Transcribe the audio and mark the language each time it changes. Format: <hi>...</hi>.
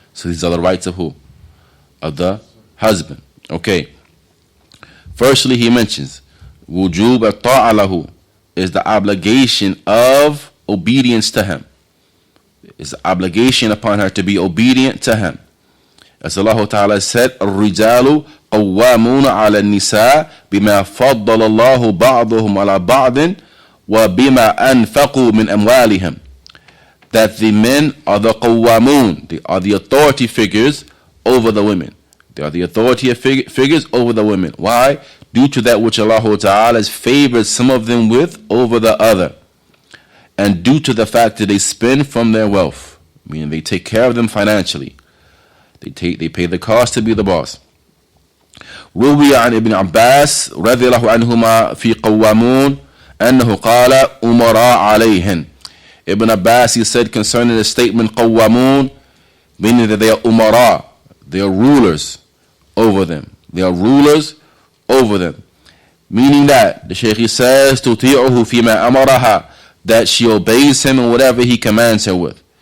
<en>So these are the rights of who? Of the husband. Okay. Firstly, he mentions</en> <ar>wujub at-ta'a lahu,</ar> <en>is the obligation of obedience to him. It's the obligation upon her to be obedient to him. As Allah Ta'ala said,</en> <ar>الرجال قوامون على النساء بما فضل الله بعضهم على بعض وبما أنفقوا من أموالهم.</ar> <en>That the men are the قوامون, they are the authority figures over the women. They are the authority figures over the women. Why? Due to that which Allah Ta'ala has favored some of them with over the other. And due to the fact that they spend from their wealth, meaning they take care of them financially. They pay the cost to be the boss.</en> <ar>روي عن ابن عباس رضي الله عنهما في قوامون أنه قال أمراء عليهن.</ar> <en>Ibn Abbas, he said concerning the statement قوامون, meaning that they are umara, they are rulers over them. They are rulers over them. Meaning that, the Shaykh says,</en> <ar>تطيعه فيما أمرها,</ar> <en>that she obeys him in whatever he commands her with.</en>